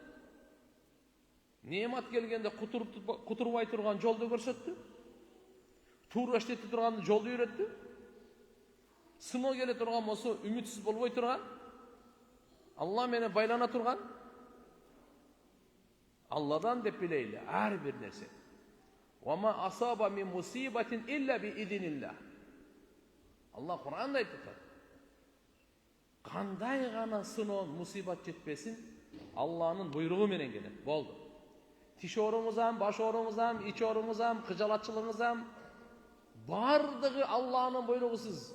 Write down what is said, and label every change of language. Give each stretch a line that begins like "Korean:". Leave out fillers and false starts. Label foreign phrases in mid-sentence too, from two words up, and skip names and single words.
Kyrgyz: Неамат келгенде кутурбай турган жолду көрсөттү. Туура иштете турган жолду үйрөттү. Сыноо келе турган болсо үмүтсүз болбой турган, Алла менен байлана турган, Алладан деп билейли ар бир нерсе.
Arabic: Вама асаба мин мусибатин илля би идинилlah.
Kyrgyz: Алла Кур'анда айтып атат. Кандай гана сыноо, мусибат жетпесин, Алланын буйругу менен келет. Болду. Тиш оорыңызам, баш оорыңызам, ич оорыңызам, кыжалатчылыгыңызам бардыгы Алланын буйругусуз.